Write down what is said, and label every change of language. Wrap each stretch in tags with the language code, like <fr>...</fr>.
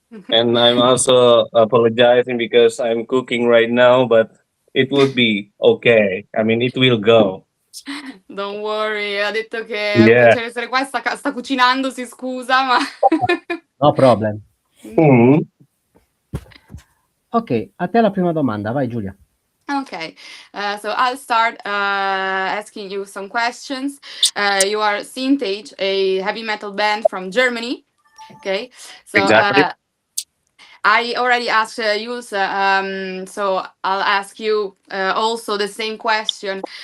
<en>And I'm also apologizing because I'm cooking right now, but it would be okay. I mean, it will go. Don't worry,</en> <it>ha detto che è un</it> <en>Yeah.</en> <it>piacere essere qua, sta cucinando, si scusa, ma...</it> <en>No problem. Mhm.</en> <it>Ok, a te la prima domanda, vai Giulia.</it> <en>Okay, so I'll start asking you some questions. You are Sintage, a heavy metal band from Germany. Okay, so Exactly. I already asked you, so I'll ask you also the same question.</en>